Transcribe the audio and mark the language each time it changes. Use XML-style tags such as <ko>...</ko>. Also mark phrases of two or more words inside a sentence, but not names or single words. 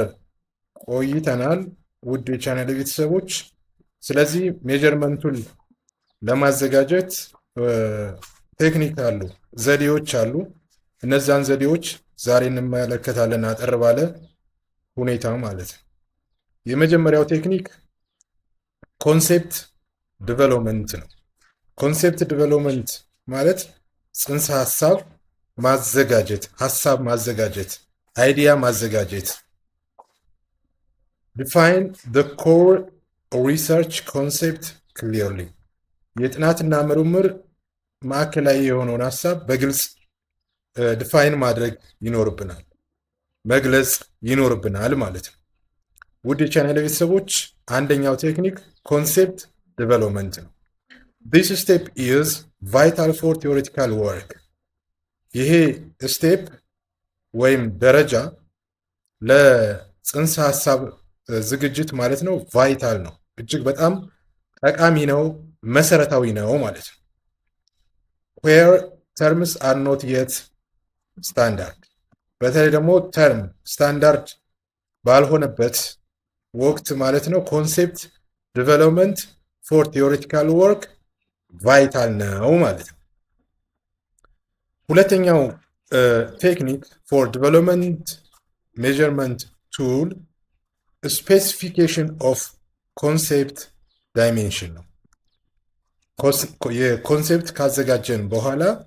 <am>ቆይተናል ውድ የቻናል ቤተሰቦች። ስለዚህ ሜዠርመንቱን ለማዘጋጀት ቴክኒክ አሉ፣ ዘዴዎች አሉ። እነዛን ዘዴዎች ዛሬ እንመለከታለን አጠር ባለ ሁኔታ ማለት ነው። የመጀመሪያው ቴክኒክ</am> <en>concept development</en> <am>ነው።</am> <en>concept development</en> <am>ማለት ጽንሰ ሐሳብ ማዘጋጀት፣ አይዲያ ማዘጋጀት።</am> <en>define the core research concept clearly</en> <am>የጥናትና ምርምር ማዕከላዊ የሆነውን ሐሳብ በግልጽ ዲፋይን ማድረግ ይኖርብናል፣ መግለጽ ይኖርብናል ማለት ነው። ውድ የቻናል ቤተሰቦች አንደኛው ቴክኒክ</am> <en>concept development</en> <am>ነው።</am> <en>This step is vital for theoretical work.</en> <am>ይሄ ስቴፕ ወይም ደረጃ ለጽንሰ ሐሳብ ዝግጅት ማለት ነው ቫይታል ነው፣ እጅግ በጣም ጠቃሚ ነው፣ መሰረታዊ ነው ማለት ነው።</am> <en>where terms are not yet standard</en> <am>በተለይ ደግሞ</am> <en>term standard</en> <am>ባልሆነበት ወቅት ማለት ነው</am> <en>concept development for theoretical work vital</en> <am>ነው ማለት ነው። ሁለተኛው ቴክኒክ</am> <en>for development measurement tool specification of concept dimension</en> <am>ነው። የኮንሴፕት ካዘጋጀን በኋላ</am>